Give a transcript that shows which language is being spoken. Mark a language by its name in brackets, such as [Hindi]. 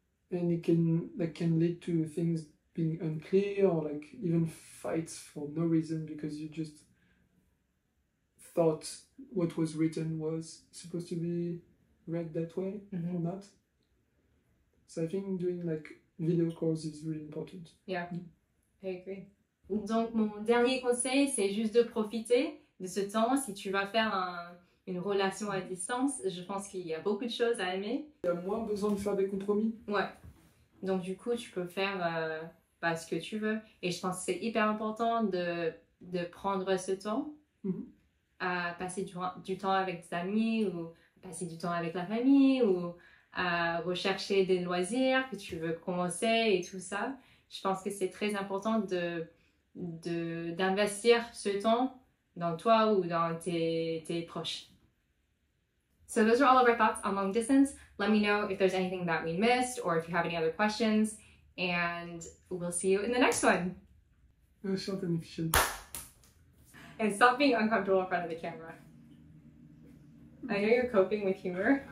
[English] And it can lead to things being unclear or like even fights for no reason because you just thought what was written was supposed to be read that way or not. So I think doing like video calls is really important. Yeah, I agree. [French] Donc mon dernier conseil, c'est juste de profiter de ce temps. Si tu vas faire une relation à distance, je pense qu'il y a beaucoup de choses à aimer. Il y a moins besoin de faire des compromis. Ouais. Donc du coup, tu peux faire ce que tu veux. Et je pense que c'est hyper important de prendre ce temps à passer du temps avec tes amis ou passer du temps avec la famille ou à rechercher des loisirs que tu veux commencer et tout ça. Je pense que c'est très important d'investir ce temps dans toi ou dans tes proches. [English] So those are all of our thoughts on long distance. Let me know if there's anything that we missed or if you have any other questions, and we'll see you in the next one. Short and efficient. And stop being uncomfortable in front of the camera. I know you're coping with humor.